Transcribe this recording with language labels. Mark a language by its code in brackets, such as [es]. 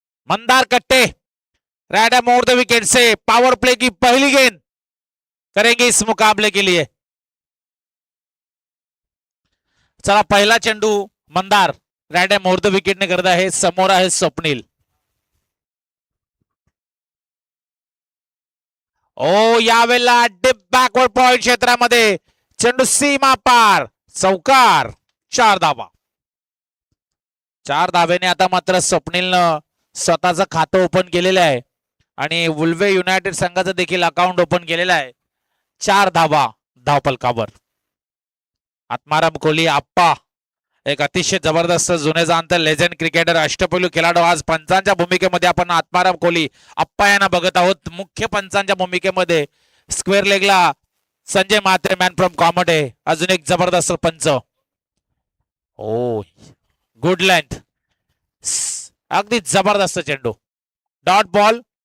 [hi] मंदार कट्टे right M over the wicket से power play की पहली गेंद करेंगे इस मुकाबले के लिए। [mr] चला पहिला चेंडू Mandar right M over the wicket ने करत आहे, समोर आहे स्वप्नील। ओ यावेळेला डिप बॅकवर्ड पॉइंट क्षेत्रामध्ये चेंडू सीमा पार, चौकार, 4 धावा। 4 धावेने आता मात्र स्वप्नीलनं स्वतःचं खातं ओपन केलेलं आहे आणि वुल्वे युनायटेड संघाचं देखील अकाउंट ओपन केलेलं आहे। 4 धावा धावपलकावर। आत्माराम कोहली आप्पा एक अतिशय जबरदस्त जुने जाणते लेजेंड क्रिकेटर, अष्टपैलू खेळाडू। आज पंचांच्या भूमिकेमध्ये आपण आत्माराम कोहली आप्पा यांना बघत आहोत। मुख्य पंचांच्या भूमिकेमध्ये square लेगला Sanjay Mhatre man from comedy, अजून एक जबरदस्त पंच। ओ गुड लेंथ, अगदी जबरदस्त चेंडू, डॉट बॉल।